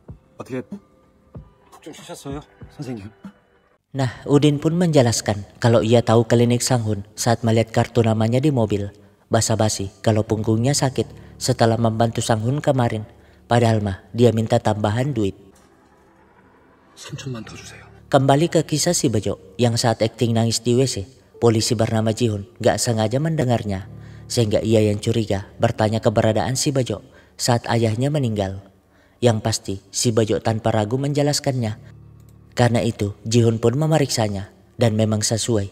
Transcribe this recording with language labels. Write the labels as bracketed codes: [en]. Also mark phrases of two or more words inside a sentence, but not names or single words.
[id] Nah, Udin pun menjelaskan kalau ia tahu klinik Sang Hun saat melihat kartu namanya di mobil. Basa-basi kalau punggungnya sakit setelah membantu Sang Hun kemarin. Padahal mah dia minta tambahan duit. [ko] 3천만 더 주세요. [id] Kembali ke kisah si Bejo yang saat akting nangis di WC. Polisi bernama Jihun gak sengaja mendengarnya. Sehingga ia yang curiga bertanya keberadaan si Bejo saat ayahnya meninggal. Yang pasti si Bejo tanpa ragu menjelaskannya. Karena itu Jihun pun memeriksanya dan memang sesuai.